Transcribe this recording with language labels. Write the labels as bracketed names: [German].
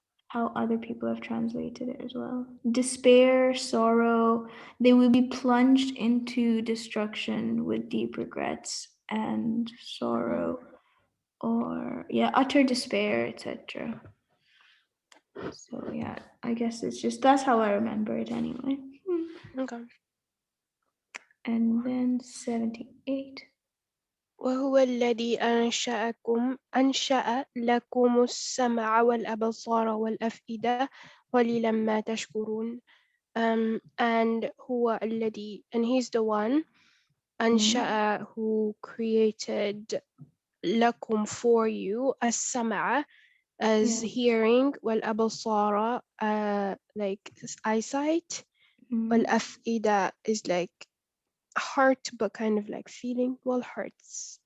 [English] how other people have translated it as well. Despair, sorrow, they will be plunged into destruction with deep regrets and sorrow, or yeah, utter despair, etc. So yeah, I guess it's just that's how I remember it anyway. Okay. And then 78. [Arabic] وهو الذي أنشأ لكم السمع والأبصار والأفئدة قليلا ما تشكرون. [English] And [Arabic] هو الذي, [English] and he's the one [Arabic] أنشأ, [English] who created [Arabic] لكم, [English] for you, [Arabic] السمع [English] as hearing, [Arabic] والأبصار [English] like eyesight, [Arabic] والأفئدة [English] is like heart, but kind of like feeling. Well, hearts.